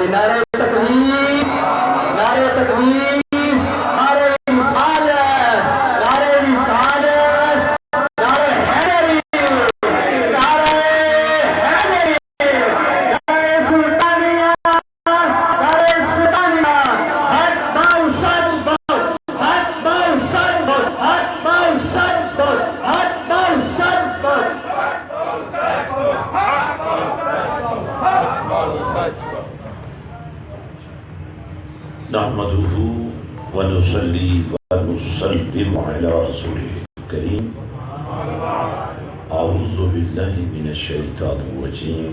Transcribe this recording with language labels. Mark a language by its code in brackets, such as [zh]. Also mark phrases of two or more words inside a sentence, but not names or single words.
[ur] نعرہ تکبیر, نعرہ تکبیر, نعرہ رسالت, نعرہ رسالت, نعرہ حیدری, نعرہ حیدری, نعرہ سلطانیہ, نعرہ سلطانیہ, حق باو سچ باو, حق باو سچ باو, حق باو سچ باو, حق باو سچ باو. [ar] نحمده ونصلي ونسلم على رسوله الكريم. أعوذ بالله من الشيطان الرجيم.